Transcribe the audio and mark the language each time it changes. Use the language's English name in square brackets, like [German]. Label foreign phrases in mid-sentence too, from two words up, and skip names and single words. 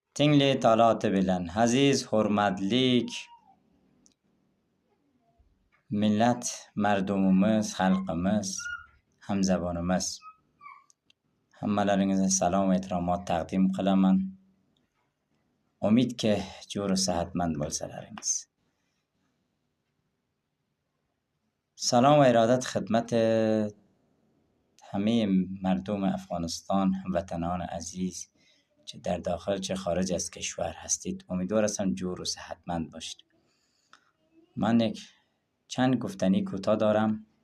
[Uzbek] Tingli talati bilen aziz hurmatlik millat mardumimiz, xalqimiz, hamzabonimiz, hammalaringizga salom va ehtiromot taqdim qilaman. Umidki jo'r sihatmand bo'lsalaringiz. [Persian] سلام و ارادت خدمت همه مردم افغانستان، هموطنان عزیز چه در داخل چه خارج از کشور هستید. امیدوار هستم جور و صحتمند باشید. من چند گفتنی کوتاه دارم.